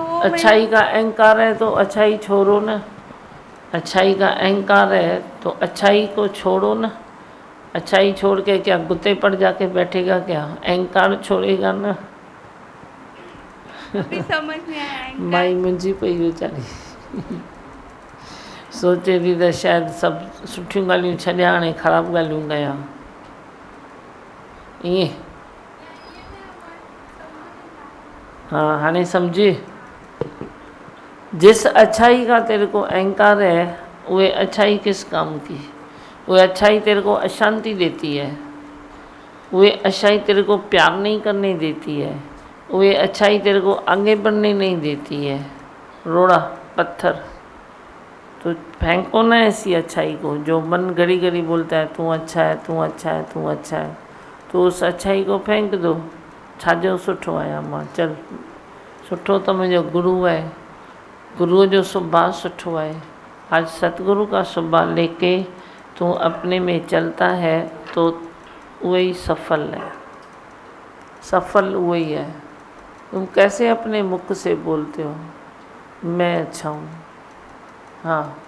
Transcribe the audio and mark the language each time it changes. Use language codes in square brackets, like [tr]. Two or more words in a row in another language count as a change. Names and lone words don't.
[hi] अच्छाई का अहंकार है तो अच्छाई छोड़ो ना। अच्छाई का अहंकार है तो अच्छाई को छोड़ो ना। अच्छाई छोड़ के क्या गुत्ते पर जाके बैठेगा क्या? अहंकार छोड़ेगा ना। अभी समझ में आया। [sd] माई मुंहिंजी पई वीचारी सोचे थी त शायद सब सुठियूं ॻाल्हियूं छॾिया, हाणे ख़राबु ॻाल्हियूं कया। ईअं हाँ, हाणे समझी। [hi] जिस अच्छाई का तेरे को अहंकार है, वह अच्छाई किस काम की? वह अच्छाई तेरे को अशांति देती है, वह अच्छाई तेरे को प्यार नहीं करने देती है, वह अच्छाई तेरे को आगे बढ़ने नहीं देती है। रोड़ा पत्थर तो फेंको ना ऐसी अच्छाई को। जो मन घड़ी घड़ी बोलता है तू अच्छा है, तू अच्छा है, तू अच्छा है, तो उस अच्छाई को फेंक दो। [sd] छाजो सुठो आया मां, चल सुठो तो मुझे गुरु है, गुरु जो सुभाउ सुठो है। [hi] आज सतगुरु का सुभाउ लेके तू अपने में चलता है तो वही सफल है, सफल वही है। तुम कैसे अपने मुख से बोलते हो मैं अच्छा हूँ? हाँ,